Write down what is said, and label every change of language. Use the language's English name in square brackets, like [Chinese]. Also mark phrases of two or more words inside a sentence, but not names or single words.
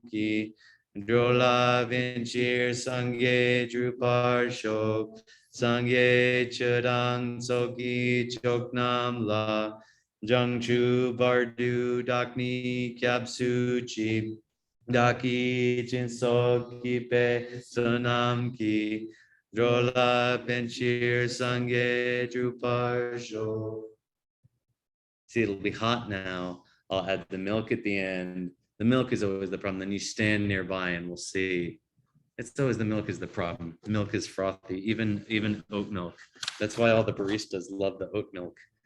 [Tibetan] ཀྱིས་འགྲོ་ལ་ཕན་ཕྱིར་སངས་རྒྱས་འགྲུབ་པར་ཤོག། སངས་རྒྱས་ཆོས་དང་ཚོགས་ཀྱི་མཆོག་རྣམས་ལ། བྱང་ཆུབ་བར་དུ་བདག་ནི་སྐྱབས་སུ་མཆི། བདག་གིས་སྦྱིན་སོགས་བགྱིས་པའི་བསོད་ནམས་ཀྱིས། འགྲོ་ལ་ཕན་ཕྱིར་སངས་རྒྱས་འགྲུབ་པར་ཤོག. [English] See, it'll be hot now. I'll add the milk at the end. The milk is always the problem. Then you stand nearby and we'll see. It's always the milk is the problem. The milk is frothy, even oat milk. That's why all the baristas love the oat milk.